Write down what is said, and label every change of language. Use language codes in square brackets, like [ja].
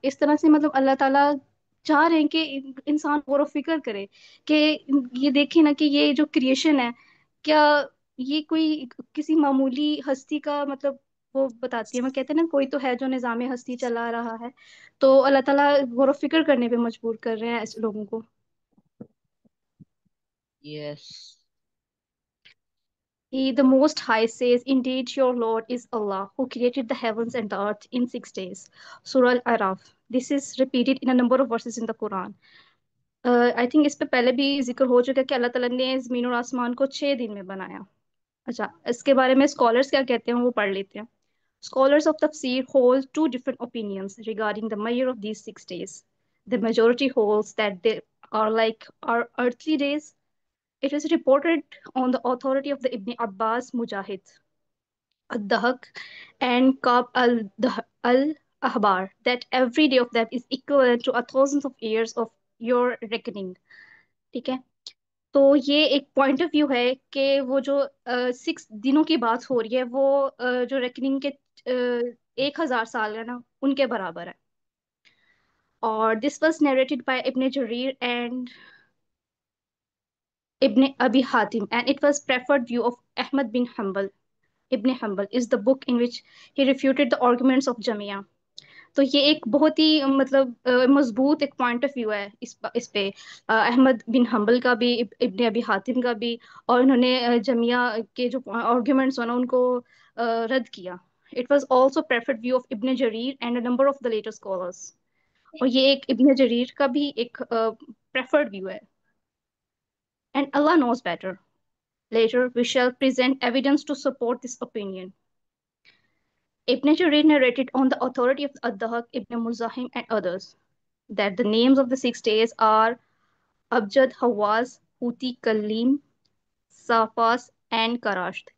[hi] इस तरह से मतलब अल्लाह ताला चाह रहे हैं कि इंसान गौर व फिक्र करे कि ये देखे ना कि ये जो क्रिएशन है, क्या ये कोई किसी मामूली हस्ती का मतलब वो बताती है. मैं कहते हैं ना कोई तो है जो निज़ाम हस्ती चला रहा है, तो अल्लाह ताला गौर व फिक्र करने पे मजबूर कर रहे हैं ऐसे लोगों को. [en] Yes. He, the Most High, says, indeed, your Lord is Allah, who created the heavens and the earth in 6 days. Surah Al-Araf. This is repeated in a number of verses in the Quran. I think [hi] इस पे पहले भी जिक्र हो चुका है कि अल्लाह ताला ने ज़मीन और आसमान को 6 दिन में बनाया. अच्छा, इसके बारे में स्कॉलर्स क्या कहते हैं वो पढ़ लेते हैं. [en] Scholars of Tafsir hold two different opinions regarding the measure of these 6 days. The majority holds that they are like our earthly days. It is reported on the authority of the Ibn Abbas, Mujahid, Ad-Dahak, and Kab al-Ahbar that every day of them is equivalent to a thousands of years of your reckoning. [hi] ठीक है. तो ये एक point of view है कि वो जो 6 दिनों की बात हो रही है वो जो रेकनिंग के 1,000 साल है ना उनके बराबर है. और [en] This was narrated by Ibn Jarir and Ibn Abi Hatim, and it was preferred view of Ahmad bin Hanbal. Ibn Hanbal is the book in which he refuted the arguments of Jamia. [hi] तो ये एक बहुत ही मतलब मजबूत एक point of view है इस पे अहमद बिन हम्बल का भी, इब्ने अबी हातिम का भी, और उन्होंने जमिया के जो आर्ग्यूमेंट्स हो ना उनको रद्द किया. [en] It was also preferred view of Ibn Jarir and a number of the later scholars. [hi] और ये एक इब्ने जरीर का भी एक प्रेफर्ड व्यू है. [en] And Allah knows better. Later, we shall present evidence to support this opinion. Ibn Jarir narrated on the authority of Ad-Dahak, Ibn Muzahim, and others that the names of the 6 days are Abjad, Hawaz, Huti, Kalim, Safas, and Karasht.